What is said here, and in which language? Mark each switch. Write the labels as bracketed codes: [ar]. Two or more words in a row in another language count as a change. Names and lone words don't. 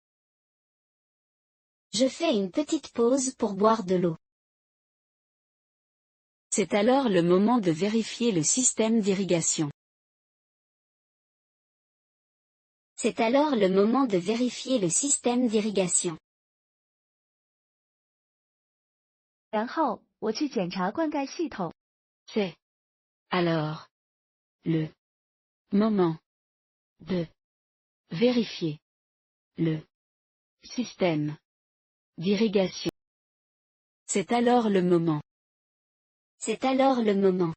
[fr] Je fais une petite pause pour boire de l'eau. C'est alors le moment de vérifier le système d'irrigation. C'est alors le moment de vérifier le système d'irrigation. [zh] 然后，我去检查灌溉系统。 [fr] C'est alors le moment de vérifier le système d'irrigation. C'est alors le moment. C'est alors le moment.